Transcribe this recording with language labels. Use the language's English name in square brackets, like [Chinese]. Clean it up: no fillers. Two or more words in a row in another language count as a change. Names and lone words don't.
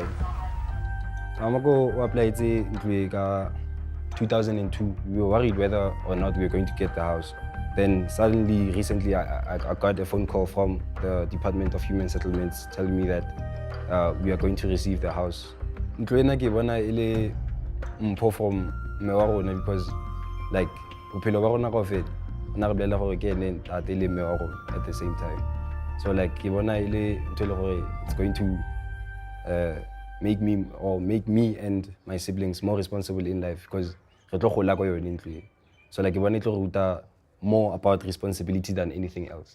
[English] I'm going to apply in 2002. We were worried whether or not we were going to get the house. Then suddenly, recently, I got a phone call from the Department of Human Settlements telling me that we are going to receive the house. [Southern Sotho] Ntlo ke bona ile mpho from me wa rona [English] because like [Southern Sotho] bophelo ba rona kaofela na re bolela gore ke ene tate le me wa rona [English] at the same time. So like [Southern Sotho] ke bona ile ntho le gore [English] it's going to make me and my siblings more responsible in life because [Southern Sotho] re tlo gola ko yone ntlo. [English] So like [Southern Sotho] ke bona itlo ruta [English] more about responsibility than anything else.